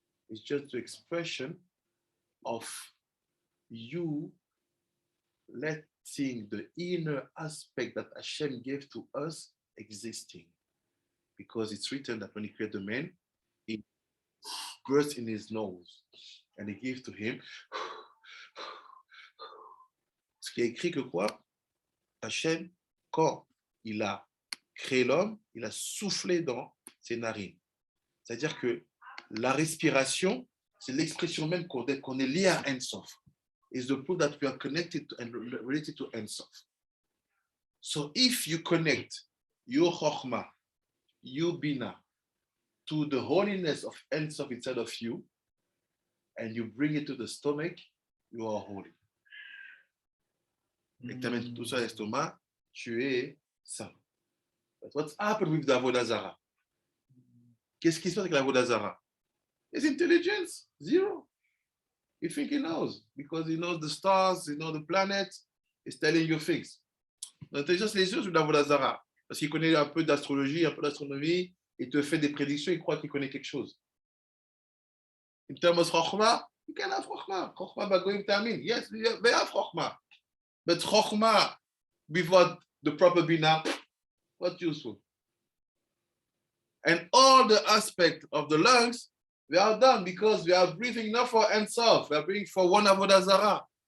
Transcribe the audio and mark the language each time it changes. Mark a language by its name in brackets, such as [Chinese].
[English] It's just the expression of you letting the inner aspect that Hashem gave to us existing. Because it's written that when he created the man, he breathed in his nose and he gave to him. [French] Ce qui est écrit que quoi? Hashem, quand il a créé l'homme, il a soufflé dans ses narines. C'est-à-dire que la respiration, c'est l'expression même qu'on est lié à Ein Sof. [English] Is the proof that we are connected to and related to Ein Sof. So if you connect your Chokhmah, your Bina, to the holiness of Ein Sof inside of you, and you bring it to the stomach, you are holy. [French] Et que tu amènes tout ça à l'estomac, tu es saint. [English] But what's happened with the Avodah Zarah? [French] Qu'est-ce qui se passe avec l'Avodah Zarah? [English] His intelligence, zero. You think he knows because he knows the stars, he knows the planets, he's telling you things. [French] L'intelligence, les yeux sur l'Avodah Zarah, parce qu'il connaît un peu d'astrologie, un peu d'astronomie, il te fait des prédictions, il croit qu'il connaît quelque chose. [English] In terms of Chokhmah, you can have Chokhmah. Chokhmah by going Tamin. Yes, they have Chokhmah. But Chokhmah without the proper Bina, what useful? And all the aspects of the lungs, we are done because we are breathing not for Ein Sof, we are breathing for one Avodah Zarah.